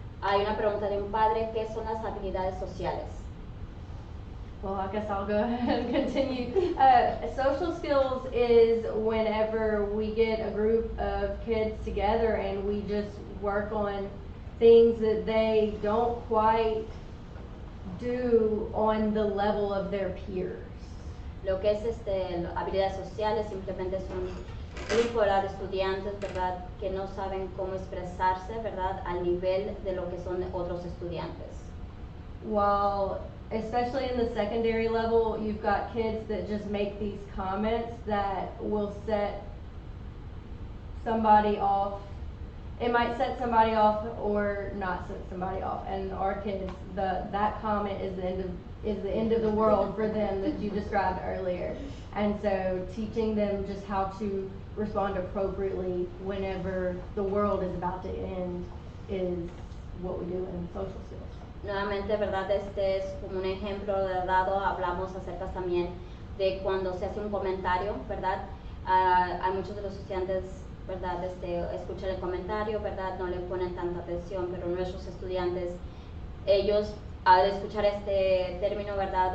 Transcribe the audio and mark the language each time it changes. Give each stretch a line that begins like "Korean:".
Spanish: Hay una pregunta de un padre, ¿qué son las habilidades sociales?
English: Well, I guess I'll go ahead and continue. Social skills is whenever we get a group of kids together and we just work on things that they don't quite do on the level of their peers.
Spanish: Lo que es habilidades sociales simplemente es un grupo, ¿verdad? De estudiantes, ¿verdad? Que no saben cómo expresarse, ¿verdad? Al nivel de lo que son otros estudiantes.
English: While, especially in the secondary level, you've got kids that just make these comments that will set somebody off. It might set somebody off or not set somebody off. And our kids, that comment is the end of the world for them that you described earlier. And so teaching them just how to respond appropriately whenever the world is about to end is what we do in social skills.
Spanish: Nuevamente, ¿verdad? Este es como un ejemplo dado, hablamos acerca también de cuando se hace un comentario, ¿verdad? Hay muchos de los estudiantes, ¿verdad? Escuchan el comentario, ¿verdad? No le ponen tanta atención, pero nuestros estudiantes, ellos al escuchar este término, ¿verdad?